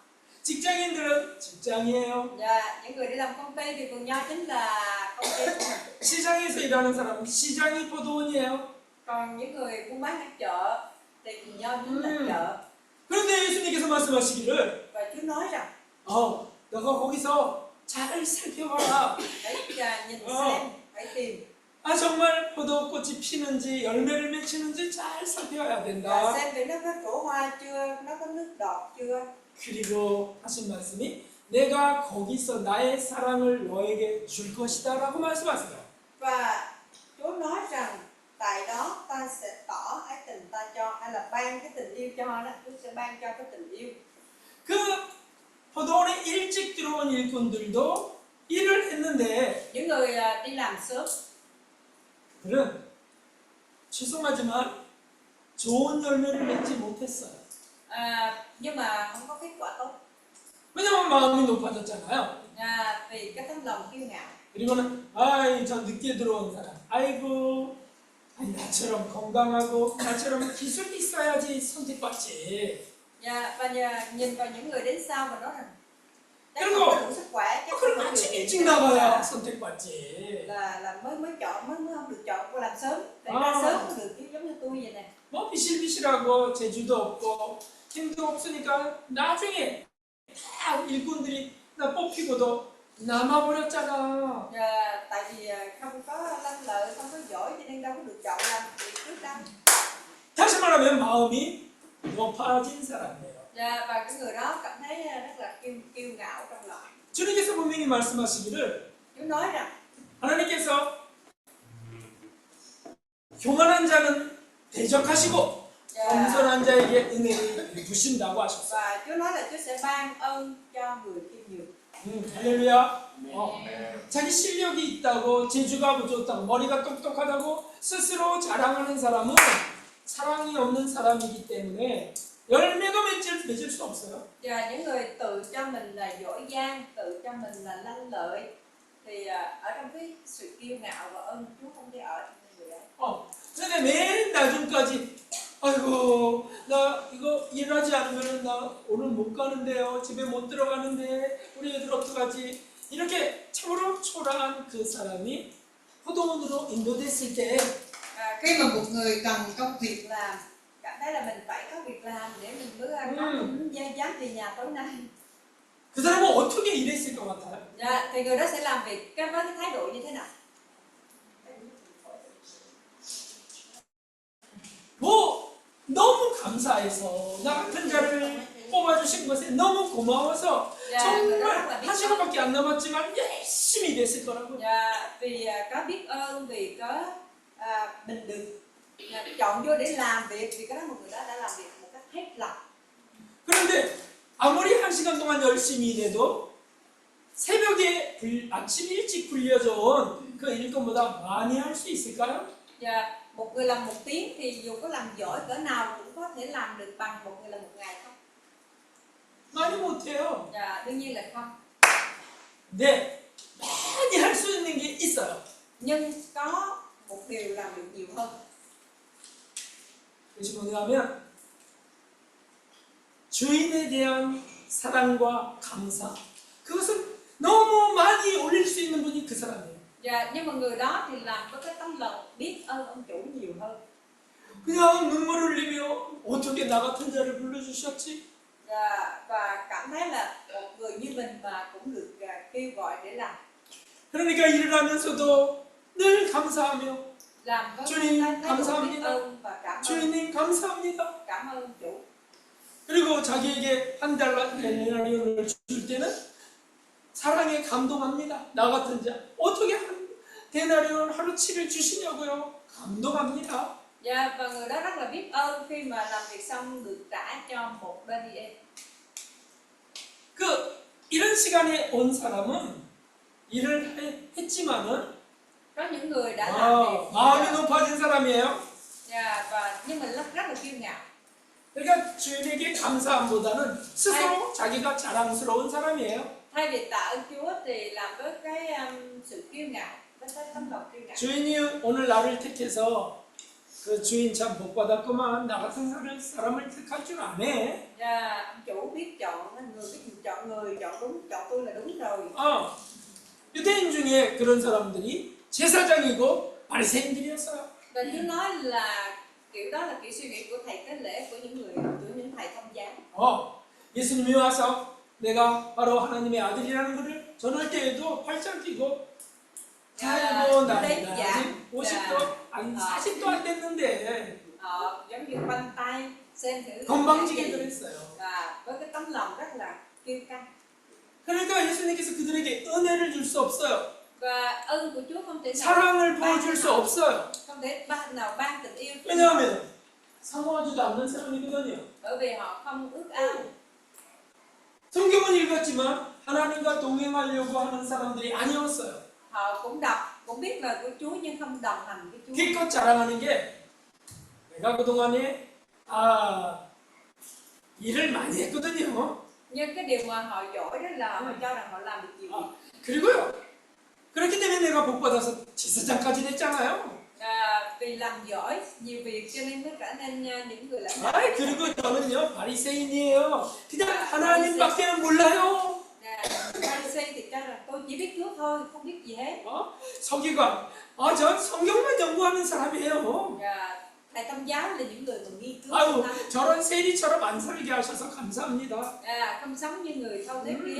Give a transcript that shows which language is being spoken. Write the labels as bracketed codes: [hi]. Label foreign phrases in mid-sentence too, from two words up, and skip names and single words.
[ko] 직장인들은 직장이에요. [vi] Và những người đi làm công ty thì vườn nho chính là công ty của mình. [ko] 시장에서 일하는 사람은 시장이 포도원이에요. [vi] Còn những người buôn bán ở chợ thì vườn nho chính là chợ. [ko] 그런데 예수님께서 말씀하시기를 [vi] Và Chúa nói rằng [ko] 너가 거기서 잘 살펴봐라. [vi] hãy nhìn xem, hãy tìm [ko] 정말 포도꽃이 피는지 열매를 맺히는지 잘 살펴야 [vi] và [ko] 된다. [vi] xem thì nó có trổ hoa chưa, nó có nước đọt chưa. [ko] 그리고 하신 말씀이 내가 거기서 나의 사랑을 너에게 줄 것이다 라고 말씀하세요. [vi] Và Chúa nói rằng tại đó ta sẽ tỏ ái tình ta cho, hay là ban cái tình yêu cho đó, Chúa sẽ ban cho cái tình yêu. [ko] 그 포도원에 일찍 들어온 일꾼들도 일을 했는데 [vi] Những người đi làm sớm [ko] 그들은 죄송하지만 좋은 열매를 맺지 못했어요. [vi] nhưng mà không có kết quả tốt. [ko] 왜냐면 마음이 높아졌잖아요. [vi] Vì cái tấm lòng kiêu ngạo. [ko] 그리고는 저 늦게 들어온 사람 아이고 나처럼 건강하고 나처럼 기술이 있어야지 선택받지. [vi] Và nhìn vào những người đến sau và nói rằng chắc Kêu không cô. có đủ sức khỏe, chắc [ko] 그럼 [vi] không có [ko] 아침 [vi] điều [ko] 일찍 [vi] kiện [ko] 나가야 선택받지. [vi] là mới chọn, mới không được chọn cô làm sớm. Tại À. ra sớm cũng được, chứ giống như tôi vậy nè. [ko] 뭐 비실비실하고 재주도 없고 힘도 없으니까 나중에 다 일꾼들이 나 뽑히고도 남아버렸잖아. [vi] Tại vì không có lanh lợi, không có giỏi cho nên đâu có được chọn làm việc trước đâu. [ko] 다시 말하면 마음이 높아진 사람이에요. [vi] Và cái người đó cảm thấy rất là kiêu ngạo trong lòng. [ko] 주님께서 분명히 말씀하시기를 [vi] Chúa nói rằng [ko] 하나님께서 교만한 자는 대적하시고 겸손한 자에게 은혜를 베푸신다고 하셨어요. [vi] và Chúa nói là Chúa sẽ ban ơn cho người khiêm nhường. [ko] 할렐루야. 자기 실력이 있다고 재주가 좋다고 머리가 똑똑하다고 스스로 자랑하는 사람은 사랑이 없는 사람이기 때문에 열매도 맺을 수 없어요. [vi] Và những người tự cho mình là giỏi giang, tự cho mình là lanh lợi thì ở trong cái sự kiêu ngạo và ơn Chúa không thể ở trong người ấy. [ko] 근데 맨 나중까지 아이고 나 이거 일하지 않으면 나 오늘 못 가는데요. 집에 못 들어가는데 우리 애들 어떡하지? 이렇게 참으로 초라한 그 사람이 포도원으로 인도됐을 때 [vi] Khi mà một người cần công việc làm, cảm thấy là mình phải có việc làm để mình mới ăn Ừ. không dám về nhà tối nay. [ko] 그 사람은 어떻게 일했을 것 같아요? [vi] Dạ, thì người đó sẽ làm việc với cái thái độ như thế nào? [ko] 뭐 너무 감사해서 나 같은 자를 뽑아주신 것에 너무 고마워서 [vi] Dạ, người đó rất [ko] 정말 [vi] là biết [ko] 한 [vi] ơn. [ko] 시간밖에 안 남았지만 열심히 일했을 거라고요. [vi] Dạ, vì có biết ơn, vì có mình được chọn vô để làm việc, vì có đó một người đó đã làm việc một cách hết lòng. [ko] 그런데 아무리 한 시간 동안 열심히 일해도 새벽에 아침 일찍 불려져 온 그 일감보다 많이 할 수 있을까요? [vi] Dạ, một người làm 1 tiếng thì dù có làm giỏi cỡ nào cũng có thể làm được bằng một người làm 1 ngày không? [ko] 많이 못해요. [vi] Dạ, đương nhiên là không. [ko] 네, 많이 할 수 있는 게 있어요. [vi] Nhưng có một điều làm được nhiều hơn. [ko] 그것이 뭐냐면 주인에 대한 사랑과 감사. 그것은 너무 많이 올릴 수 있는 분이 그 사람이에요. [vi] Dạ, nhưng mà người đó thì làm với cái tấm lòng biết ơn ông chủ nhiều hơn. [ko] 그냥 눈물 흘리며 어떻게 나 같은 자를 불러주셨지? [vi] Và cảm thấy là một người như mình mà cũng được kêu gọi để làm. [ko] 그러니까 일을 하면서도 늘 감사하며 [vi] Làm với [ko] 주님, [vi] cái thái độ biết [ko] 감사합니다. [vi] ơn và cảm ơn, [ko] 주인님 감사합니다. [vi] cảm ơn chủ. [ko] 그리고 자기에게 한 달러를 줄 때는 사랑에 감동합니다. 나 같은 자 어떻게 한 데나리온 하루치를 주시냐고요? 감동합니다. [vi] Dạ, và người đó rất là biết ơn khi mà làm việc xong được trả cho một BDE. [ko] 그 이런 시간에 온 사람은 일을 했지만은 [vi] Có những người đã làm việc [ko] 마음이 높아진 사람이에요. [vi] dạ, và nhưng mình rất là kiêu ngạo. [ko] 그러니까 주인에게 감사함보다는 스스로 자기가 자랑스러운 사람이에요. [vi] Thay vì tạ ơn Chúa thì làm với cái sự kiêu ngạo, với cái tấm lòng kiêu ngạo. [ko] 주인이 오늘 나를 택해서 그 주인 참 복 받았구만. 나 같은 사람을 택할 줄 아네. [vi] Dạ, ông chủ biết chọn người, biết chọn người, chọn đúng, chọn tôi là đúng rồi. [ko] 유대인 중에 그런 사람들이 제사장이고 바리새인들이었어요. [vi] Và Chúa nói là kiểu đó là kiểu suy nghĩ của thầy tế lễ, của những thầy thông giáo. [ko] 예수님이 와서 내가 바로 하나님의 아들이라는 것을 전할 때에도 활짝 뛰고 아이고 나이 아직 50도 안 40도 안 됐는데 [vi] Giống như quanh tay xem thử [ko] 건방지게 그랬어요. [vi] và với cái tấm lòng rất là kiêu căng. [ko] 그러니까 예수님께서 그들에게 은혜를 줄 수 없어요. [vi] Và ơn của Chúa không thể nào [ko] 사랑을 보여줄 수 없어요. [vi] không thể nào ban tình yêu. [ko] 왜냐하면 사모하지도 않는 사람이거든요. [vi] Bởi vì họ không ước ao. [ko] 성경은 읽었지만 하나님과 동행하려고 하는 사람들이 아니었어요. [vi] Họ cũng đọc, cũng biết lời của Chúa nhưng không đồng hành với Chúa. [ko] 기껏 자랑하는 게 내가 그동안에 일을 많이 했거든요. [vi] Nhưng cái điều mà họ giỏi đó là họ cho rằng họ làm được nhiều việc. [ko] 그리고요. 그렇기 때문에 내가 복 받아서 제사장까지 됐잖아요. [vi] Vì làm giỏi nhiều việc cho nên mới trở nên những người lãnh đạo. [ko] 그리고 저는요 바리새인이에요. 그냥 하나님밖에는 몰라요. [vi] Pharisee thì cho rằng tôi chỉ biết Chúa thôi, không biết gì hết. [ko] 서기관, 전 성경만 연구하는 사람이에요. [vi] Thầy thông giáo là những người mà nghiên cứu. [ko] 아유, 저런 세리처럼 안 살게 하셔서 감사합니다. [vi] Không sống như người thâu thế kia.